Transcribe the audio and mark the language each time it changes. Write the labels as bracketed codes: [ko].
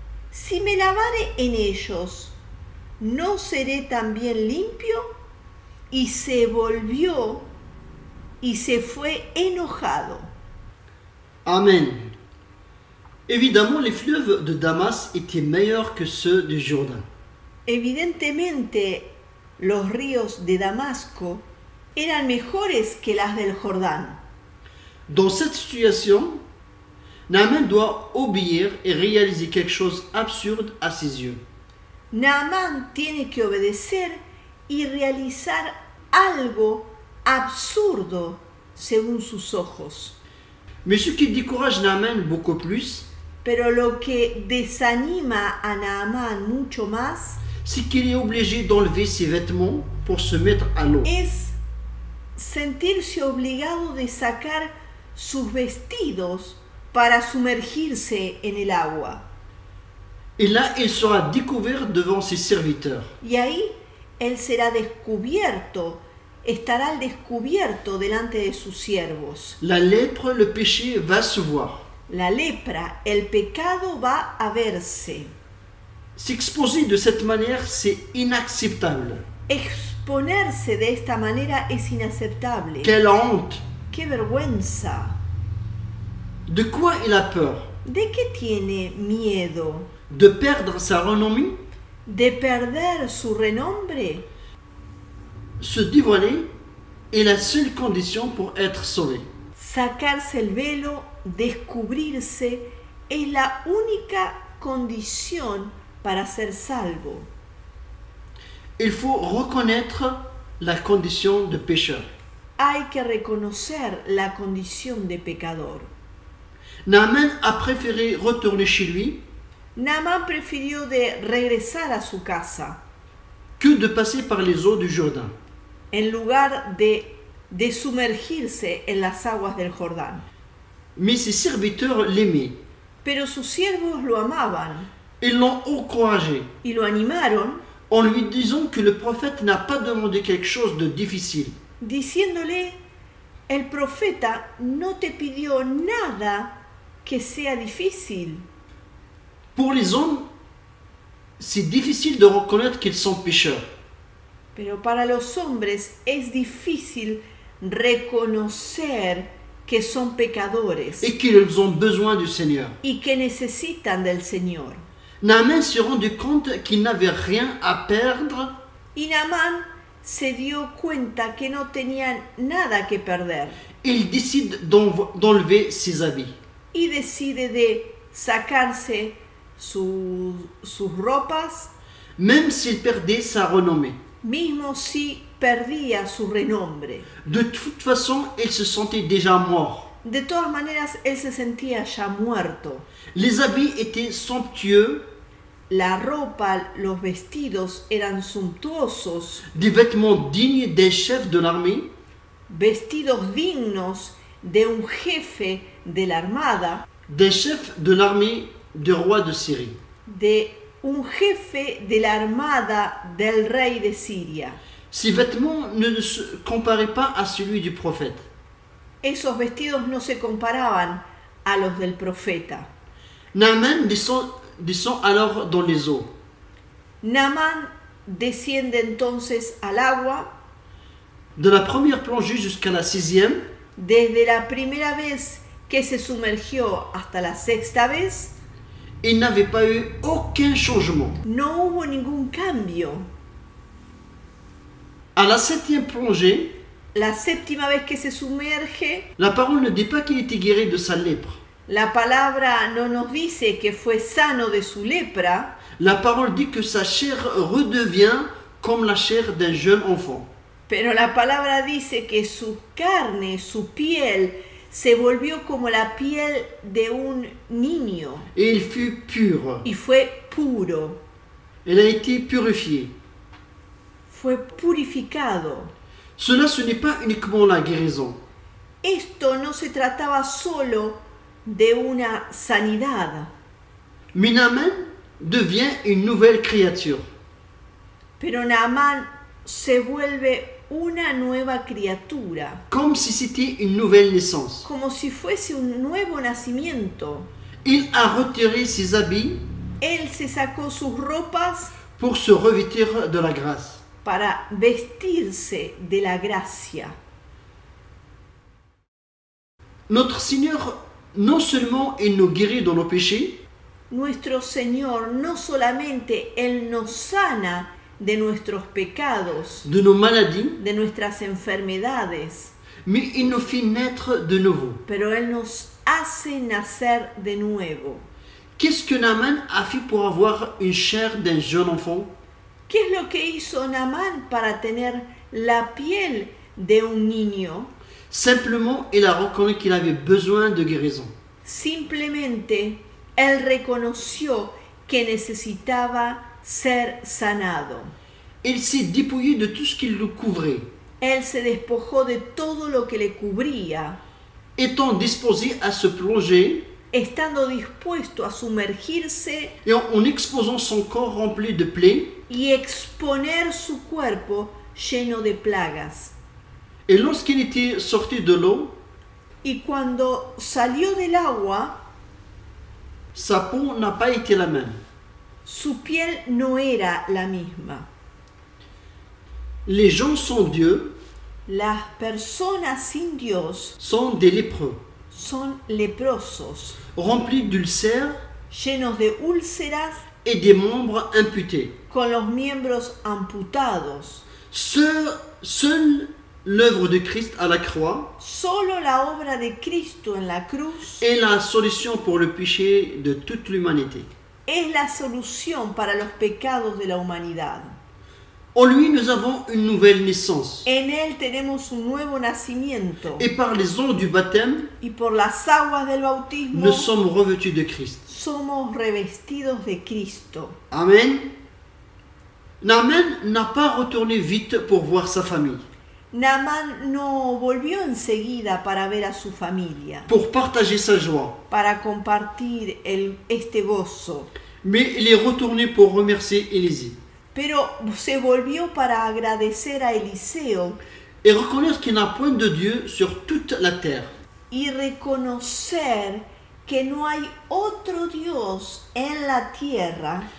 [es] Si me lavare en ellos, ¿no seré también limpio? Y se volvió y se fue enojado. Amen. [fr] Évidemment, les fleuves de Damas étaient meilleurs que ceux du Jourdain. [es] Evidentemente, los ríos de Damasco eran mejores que las del Jordán. [fr] Dans cette situation, Naaman doit obéir et réaliser quelque chose d'absurde à ses yeux. [es] Naamán tiene que obedecer y realizar algo absurdo según sus ojos. [fr] Mais ce qui décourage Naaman beaucoup plus, [es] Pero lo que desanima a Naamán mucho más [fr] c'est qu'il est obligé d'enlever ses vêtements pour se mettre à l'eau. [es] es sentirse obligado de sacar sus vestidos para sumergirse en el agua. [fr] Et là, il sera découvert devant ses serviteurs. [es] Y ahí él será descubierto, estará al descubierto delante de sus siervos. [fr] La lèpre, le péché va se voir. [es] La lepra, el pecado va a verse. [fr] S'exposer de cette manière, c'est inacceptable. [es] Exponerse de esta manera es inaceptable. [fr] Quelle honte! [es] ¡Qué vergüenza! [fr] De quoi il a peur? [es] ¿De qué tiene miedo? [fr] De perdre sa renommée? [es] ¿De perder su renombre? [fr] Se dévoiler est la seule condition pour être sauvé. [es] Sacarse el velo, descubrirse, es la única condición para ser salvo. [fr] Il faut reconnaître la condition de pécheur. [es] Hay que reconocer la condición de pecador. [fr] Naaman a préféré retourner chez lui [es] Naamán prefirió de regresar a su casa [fr] que de passer par les eaux du Jourdain. [es] en lugar de sumergirse en las aguas del Jordán. [fr] Mais ses serviteurs l'aimaient. [es] Pero sus siervos lo amaban [fr] Ils l'ont encouragé [es] y lo animaron, [fr] en lui disant que le prophète n'a pas demandé quelque chose de difficile. [es] diciéndole, el profeta no te pidió nada que sea difícil. [fr] Pour les hommes, c'est difficile de reconnaître qu'ils sont pécheurs. [es] Pero para los hombres es difícil reconocer que son pecadores [fr] Et qu'ils ont besoin du Seigneur. [es] y que necesitan del Señor. [fr] Naaman se rendu compte qu'il n'avait rien à perdre [es] Y Naamán se dio cuenta que no tenía nada que perder [fr] et il décide d'enlever ses habits. [es] y decide de sacarse sus ropas, [fr] même s'il perdait sa renommée. [es] mismo si perdía su renombre. [fr] De toute façon, il se sentait déjà mort. [es] De todas maneras, él se sentía ya muerto. [fr] Les habits étaient somptueux, [es] La ropa, los vestidos eran suntuosos, [fr] des vêtements dignes des chefs de l'armée, [es] vestidos dignos de un jefe de la armada, [fr] des chefs de l'armée du roi de Syrie. [es] de un jefe de la armada del rey de Siria. [fr] Ces vêtements ne se comparaient pas à celui du prophète. [es] Esos vestidos no se comparaban a los del profeta. [fr] Naaman descend alors dans les eaux. [es] Naamán desciende entonces al agua. [fr] De la première plongée jusqu'à la 6e, [es] Desde la primera vez que se sumergió hasta la sexta vez, [fr] il n'avait pas eu aucun changement. [es] no hubo ningún cambio. [fr] À la 7e plongée, [es] La séptima vez que se sumerge, [fr] la parole ne dit pas qu'il était guéri de sa lèpre. [es] la palabra no nos dice que fue sano de su lepra, [fr] La parole dit que sa chair redevient comme la chair d'un jeune enfant. [es] pero la palabra dice que su carne, su piel, se volvió como la piel de un niño [fr] Et il fut pur. [es] y fue puro, [fr] Il a été purifié. [es] fue purificado. [fr] Cela, ce n'est pas uniquement la guérison. [es] Esto no se trataba solo de una sanidad, [fr] Mais Naaman devient une nouvelle créature. [es] pero Naamán se vuelve una nueva criatura, [fr] Comme si c'était une nouvelle naissance. [es] como si fuese un nuevo nacimiento. [fr] Il a retiré ses habits [es] Él se sacó sus ropas [fr] pour se revêtir de la grâce. [es] para vestirse de la gracia. [fr] Notre Seigneur, non seulement il nous guérit dans nos péchés, [es] Nuestro Señor no solamente Él nos sana de nuestros pecados, [fr] de nos maladies, [es] de nuestras enfermedades, [fr] mais il nous fait naître de nouveau. [es] pero Él nos hace nacer de nuevo. [fr] Qu'est-ce que Naaman a fait pour avoir une chair d'un jeune enfant? [es] ¿Qué es lo que hizo Naamán para tener la piel de un niño? [fr] Simplement, il a reconnu qu'il avait besoin de guérison. [es] Simplemente Él reconoció que necesitaba ser sanado. [fr] Il s'est dépouillé de tout ce qui le couvrait, [es] Él se despojó de todo lo que le cubría, [fr] étant disposé à se plonger [es] estando dispuesto a sumergirse [fr] et en exposant son corps rempli de plaies. [es] y exponer su cuerpo lleno de plagas. [fr] Et lorsqu'il était sorti de l'eau, [es] Y cuando salió del agua, [fr] sa peau n'a pas été la même. [es] su piel no era la misma. [fr] Les gens sans Dieu [es] Las personas sin Dios [fr] sont des lépreux, [es] son leprosos, [fr] remplis d'ulcères [es] llenos de úlceras, [fr] et des membres amputés. [es] con los miembros amputados. [fr] Seule l'œuvre de Christ à la croix [es] Solo la obra de Cristo en la cruz [fr] est la solution pour le péché de toute l'humanité. [es] es la solución para los pecados de la humanidad. [fr] En lui, nous avons une nouvelle naissance. [es] En Él tenemos un nuevo nacimiento [fr] Et par les eaux du baptême, [es] y por las aguas del bautismo [fr] nous sommes revêtus de Christ. [es] somos revestidos de Cristo. Amen. [fr] Naaman n'a pas retourné vite pour voir sa famille, [es] Naamán no volvió enseguida para ver a su familia, [fr] pour partager sa joie, [es] para compartir este gozo, [fr] mais il est retourné pour remercier Élisée [es] pero se volvió para agradecer a Eliseo [fr] et reconnaître qu'il n'y a point de Dieu sur toute la terre. [es] y reconocer que no hay otro Dios en la tierra